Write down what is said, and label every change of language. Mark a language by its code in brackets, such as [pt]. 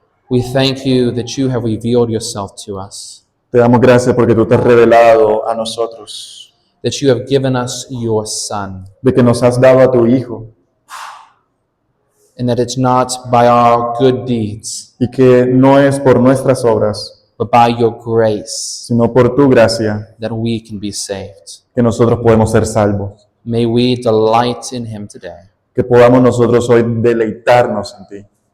[en] we thank you that you have revealed yourself to us, [es] te damos gracias porque tú te has revelado a nosotros, [en] that you have given us your Son, [es] de que nos has dado a tu Hijo, [en] and that it's not by our good deeds, [es] y que no es por nuestras obras, [en] but by your grace [es] sino por tu gracia, [en] that we can be saved. [es] que nosotros podemos ser salvos. [en] May we delight in Him today. [es] Que podamos nosotros hoy deleitarnos en ti.